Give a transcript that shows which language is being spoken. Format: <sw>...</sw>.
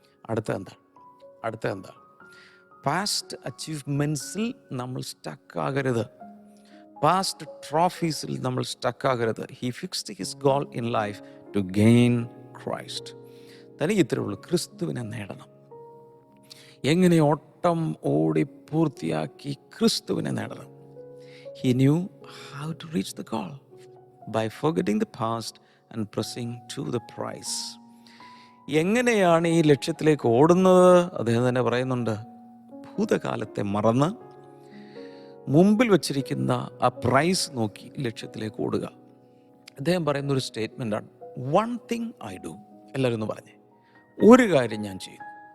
<ml>അടുത്ത എന്താ? പാസ്റ്റ് അച്ചീവ്മെൻറ്റ്സിൽ നമ്മൾ സ്റ്റക്കാകരുത്. പാസ്റ്റ് ട്രോഫീസിൽ നമ്മൾ സ്റ്റക്കാകരുത്.</ml> <en>He fixed his goal in life to gain Christ.</en> <ml>തനിക്ക് ഇത്രയേ ഉള്ളൂ, ക്രിസ്തുവിനെ നേടണം. എങ്ങനെ ഓട്ടം ഓടി പൂർത്തിയാക്കി ക്രിസ്തുവിനെ നേടണം.</ml> <en>He knew how to reach the goal by forgetting the past and pressing to the prize.</en> <ml>എങ്ങനെയാണ് ഈ ലക്ഷ്യത്തിലേക്ക് ഓടുന്നത്? അദ്ദേഹം തന്നെ പറയുന്നുണ്ട്, ഭൂതകാലത്തെ മറന്ന് മുമ്പിൽ വച്ചിരിക്കുന്ന ആ പ്രൈസ് നോക്കി ലക്ഷ്യത്തിലേക്ക് ഓടുക. അദ്ദേഹം പറയുന്നൊരു സ്റ്റേറ്റ്മെൻ്റാണ്,</ml> <en>One thing I do.</en> <ml>എല്ലാവരും ഒന്ന് പറഞ്ഞേ, ഒരു കാര്യം ഞാൻ ചെയ്യുന്നു.</ml>